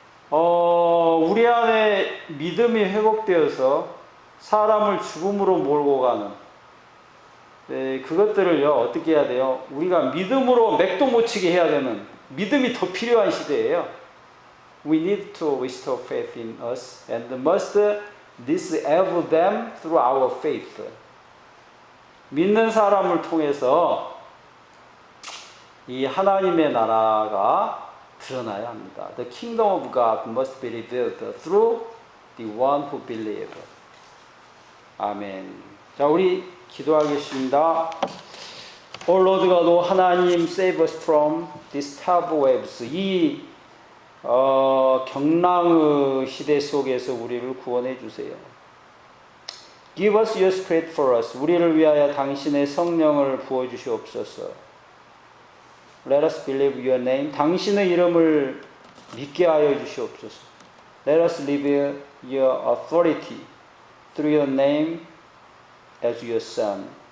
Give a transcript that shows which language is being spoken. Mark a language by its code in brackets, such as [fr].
[ko] 우리 안에 믿음이 회복되어서 사람을 죽음으로 몰고 가는 그것들을요, 어떻게 해야 돼요? 우리가 믿음으로 맥도 못 치게 해야 되는 믿음이 더 필요한 시대예요. [en] We need to restore faith in us and must disable them through our faith. [ko] 믿는 사람을 통해서 이 하나님의 나라가 드러나야 합니다. [en] The kingdom of God must be revealed through the one who believes. [ko] 아멘. 자, 우리 기도하겠습니다. [en] O Lord God, 하나님, save us from these terrible waves. [ko] 이 경랑의 시대 속에서 우리를 구원해 주세요. [en] Give us your spirit for us. [ko] 우리를 위하여 당신의 성령을 부어 주시옵소서. [en] Let us believe your name. [ko] 당신의 이름을 믿게 하여 주시옵소서. [en] Let us live your authority through your name as your son.